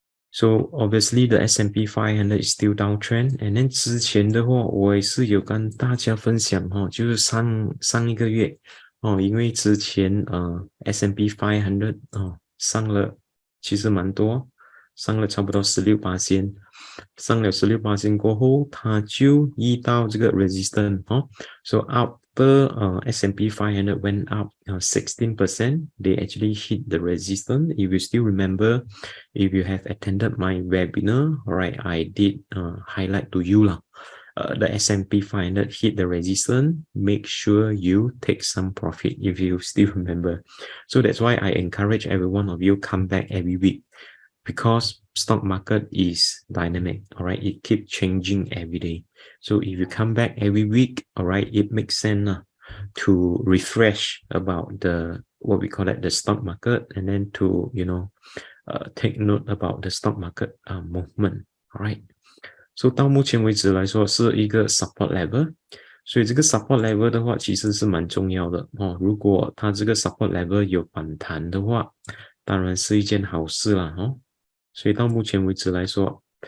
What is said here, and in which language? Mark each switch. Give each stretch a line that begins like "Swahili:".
English: So obviously the S&P 500 is still downtrend,
Chinese: and then 之前的话，我也是有跟大家分享就是上一个月因为之前S&P 500上了其实蛮多，上了差不多16%，上了16%过后，它就遇到这个 resistance
English: So after S&P 500 went up 16%, they actually hit the resistance. If you still remember, if you have attended my webinar, right, I did highlight to you the S&P 500 hit the resistance. Make sure you take some profit if you still remember. So that's why I encourage every one of you come back every week, because stock market is dynamic, all right? It keeps changing every day. So if you come back every week, all right, it makes sense to refresh about the what we call it the stock market, and then to take note about the stock market movement, all right?
Chinese: So 到目前为止来说是一个 support level， 所以这个 support level 的话其实是蛮重要的如果它这个 support level 有反弹的话，当然是一件好事啦所以到目前为止来说，